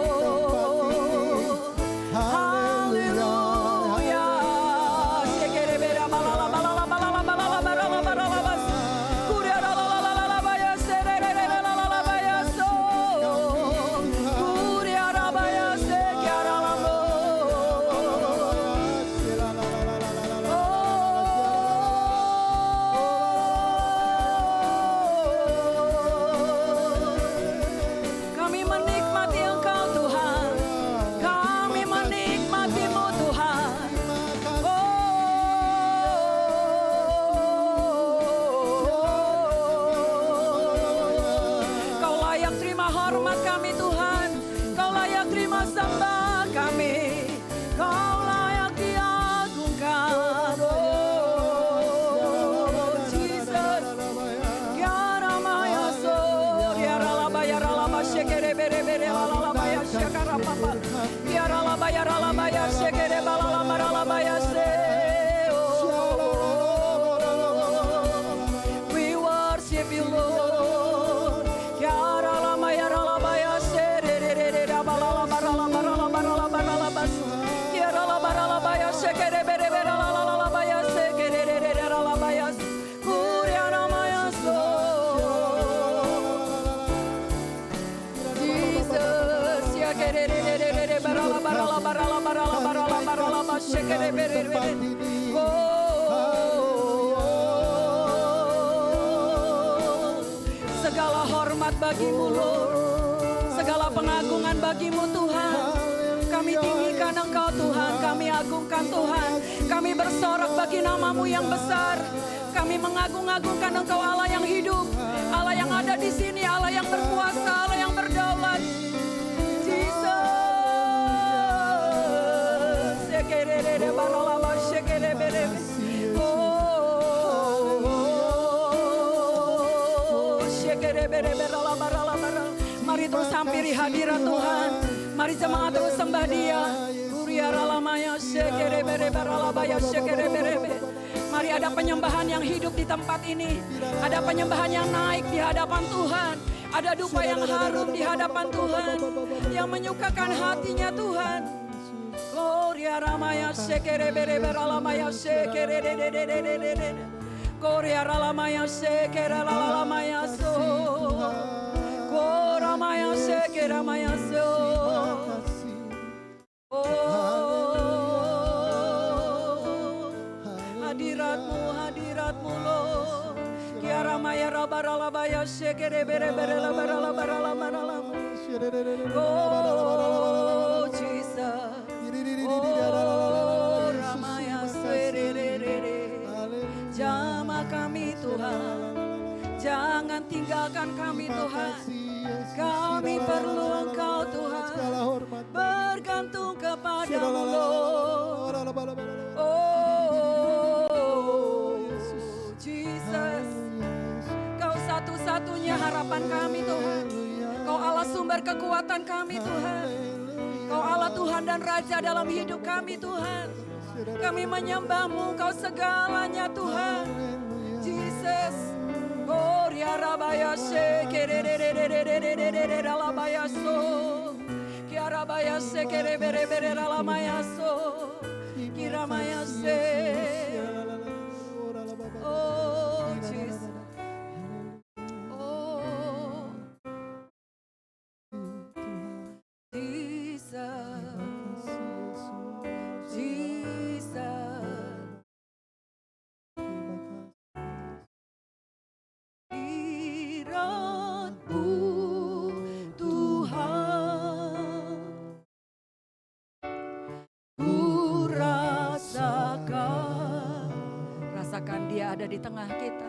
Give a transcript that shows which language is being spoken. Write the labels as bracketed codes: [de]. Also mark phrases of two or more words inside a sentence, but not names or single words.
[id] Haleluya. Shekerere balalabalalabalalabalalabalalabalabas. Kuriaralalalalabayase rererelalabayaso. Kuriarabayase yaralamo. Kami menikmati Engkau Tuhan, kami menikmati-Mu Tuhan. Kau layak terima hormat kami Tuhan, Kau layak terima sembah kami, Kau layak diagungkan. [en] Oh Jesus. Yaramayaso, yaralaba shekerebere alalabaya shekarapapa. Yaralaba shekere balalaba se. We worship you, Lord. Yaralaba sherere balalaba yaralaba shekerebere alalaba shekerere alalaba kuriaramayaso. Jesus, ya querer baralaba shekere bere [id] tempat bere. ini. Segala hormat bagimu Lord, segala pengagungan bagimu Tuhan. Kami tinggikan Engkau Tuhan, kami agungkan Tuhan. Kami bersorak bagi namamu yang besar. Kami mengagung-agungkan Engkau Allah yang hidup, Allah yang ada di sini, Allah yang berkuasa, Allah yang berdaulat. Jesus. Sekerere baralaba shekere bere. Mari terus hampiri hadirat Tuhan. Mari jemaat terus sembah Dia. Mari ada penyembahan yang hidup di tempat ini. Ada penyembahan yang naik di hadapan Tuhan. Ada dupa yang harum di hadapan Tuhan. Yang menyukakan hatinya Tuhan. Gloria ramaya shekere bere beralamaya shekere de de de de de de de. Gloria ralamaya shekere ralamaya so. Gloria ramaya shekere ramaya so. Hadiratmu, hadiratmu Lord. Kiara maya rabaralabaya shekere bere bere labaralabaralabaralama. [en] Oh Jesus. Oh ramaya sererere. [id] Jamah kami Tuhan. Jangan tinggalkan kami Tuhan. Kami perlu Engkau Tuhan. Bergantung kepadamu Lord. [en] Oh Jesus. [id] Kau satu-satunya harapan kami Tuhan. Kau Allah sumber kekuatan kami Tuhan. Kau Allah Tuhan dan Raja dalam hidup kami Tuhan. Kami menyembah-Mu, Kau segalanya Tuhan. Jesus. Gloria rabaya she kererererererererere rabaya so. Kiarabaya she kerebere rabaya so. Kiramaya she. [en] Oh Jesus. Oh Jesus. Jesus. [id] Hadirat-Mu Tuhan, ku rasakan Dia ada di tengah kita.